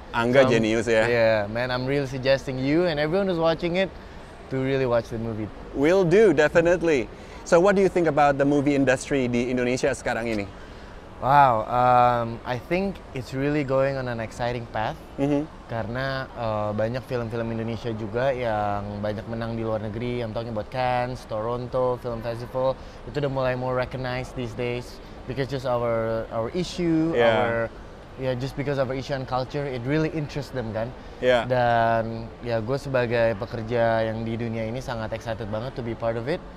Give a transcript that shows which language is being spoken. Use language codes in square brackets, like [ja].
[id] Angga jenius ya. [en] Yeah, man, I'm really suggesting you and everyone who's watching it to really watch the movie. Will do, definitely. So what do you think about the movie industry [id] di Indonesia sekarang ini? [en] Wow, I think it's really going on an exciting path. [id] Karena banyak film-film Indonesia juga yang banyak menang di luar negeri. [en] I'm talking about Cannes, Toronto Film Festival. [id] Itu udah mulai [en] more recognized these days because just our issue, just because of our issue and culture, it really interests them kan. [id] Dan ya gue sebagai pekerja yang di dunia ini sangat excited banget [en] to be part of it.